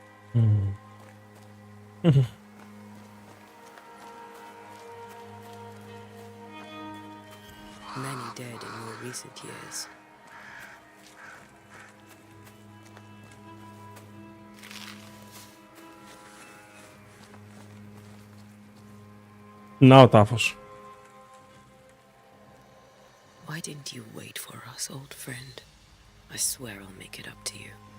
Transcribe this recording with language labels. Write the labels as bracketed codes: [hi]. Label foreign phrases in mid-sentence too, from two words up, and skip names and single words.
[en] Many dead in more recent years. [el] Να ο τάφος. [en] Why didn't you wait for us, old friend? I swear I'll make it up to you.